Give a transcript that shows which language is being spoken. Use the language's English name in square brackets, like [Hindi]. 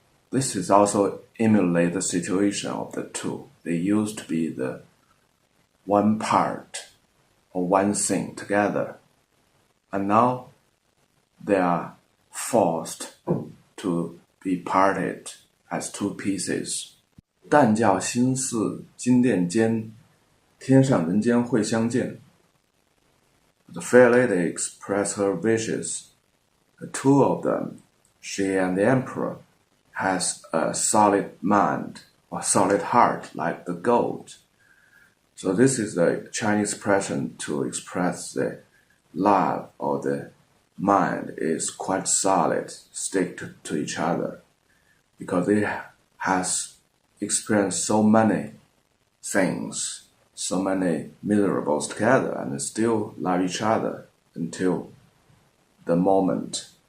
[English] This is also emulate the situation of the two. They used to be the one part or one thing together, and now they are forced to be parted as two pieces. [Chinese] 但教心似金殿间，天上人间会相见. [English] The fair lady expressed her wishes. The two of them, she and the emperor, has a solid mind or solid heart like the gold. So this is a Chinese expression to express the love or the mind is quite solid, stick to each other, because it has experienced so many things, so many miserables together, and still love each other until the moment.